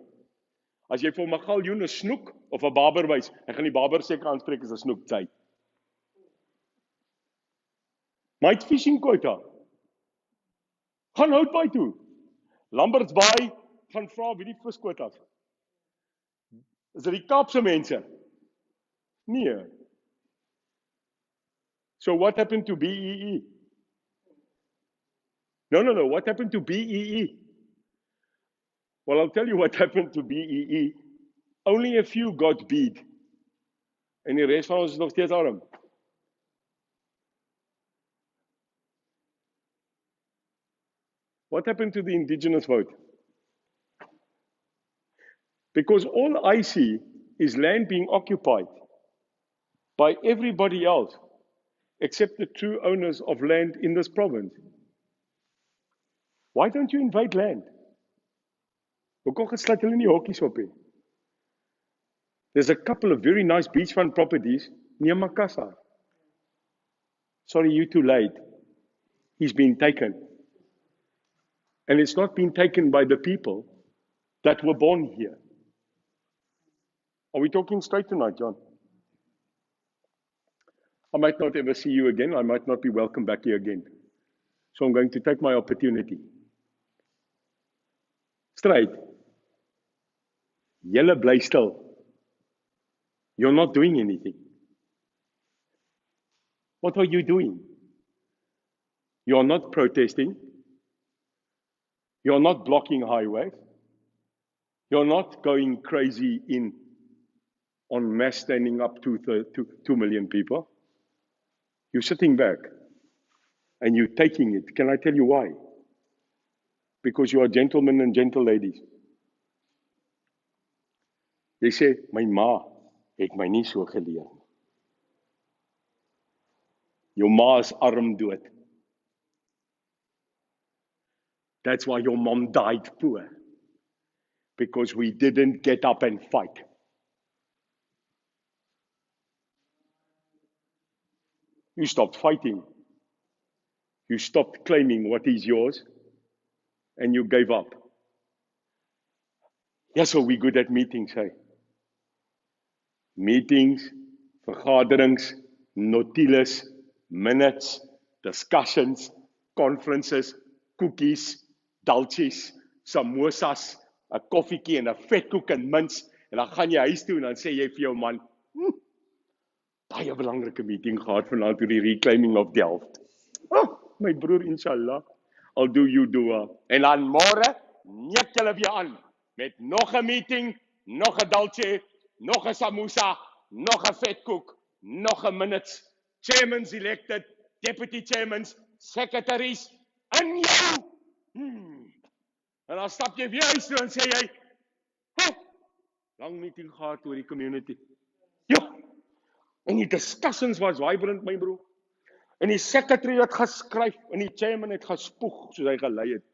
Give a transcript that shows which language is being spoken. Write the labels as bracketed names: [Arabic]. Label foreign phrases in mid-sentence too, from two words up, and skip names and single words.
[Afrikaans] As jy vir 'n galjoen 'n snoek of 'n barber wys, ek gaan die barber seker aanspreek as 'n snoek, sê. Maar hy het [English] fishing quota. [Afrikaans] Gaan Houtbaai toe. Lambertsbaai gaan vra wie die visquotas. Is dit die Kaapse mense? Nee. [English] So what happened to BEE? No. What happened to BEE? Well, I'll tell you what happened to BEE. Only a few got beat. [Afrikaans] En die res van ons is nog steeds arm. [English] What happened to the indigenous vote? Because all I see is land being occupied by everybody else, except the true owners of land in this province. Why don't you invade land? [Afrikaans] Hoekom gesluit hulle nie hokkies op nie? [English] There's a couple of very nice beachfront properties near Makassar. Sorry, you're too late. He's been taken. And it's not been taken by the people that were born here. Are we talking straight tonight, John? I might not ever see you again. I might not be welcome back here again. So I'm going to take my opportunity Straight. [Afrikaans] Julle bly stil. [English] You're not doing anything. What are you doing? You're not protesting. You're not blocking highways. You're not going crazy on mass standing up to 2 million people. You're sitting back and you're taking it. Can I tell you why? Because you are gentlemen and gentle ladies. [Afrikaans] Jy sê, my ma het my nie so geleer. Jou ma is arm dood. [English] That's why your mom died poor. Because we didn't get up and fight. You stopped fighting. You stopped claiming what is yours. And you gave up. Yes, so we're good at meetings, hey. Meetings, [Afrikaans] vergaderings, notules, [English] minutes, discussions, conferences, cookies, [Afrikaans] daltjies, samosas, 'n koffietjie en 'n vetkoek en mints, en dan gaan jy huis toe en dan sê jy vir jou man, baie belangrike meeting gehad vanaand oor die [English] reclaiming of [Afrikaans] Delft. Oh, my broer, [English] inshallah, I'll do you dua. [Afrikaans] En dan môre, neek julle weer aan, met nog 'n meeting, nog 'n daltjie, nog 'n samosa, nog 'n vetkoek, nog 'n minutes, [English] chairmans elected, deputy chairmans, secretaries, [Afrikaans] en jou! En dan stap jy weer huis toe en sê jy, lang meeting gehad oor die community. Ja, en die discussions was vibrant, my broer. En die secretary het geskryf, en die chairman het gespoeg, soos hy gelei het.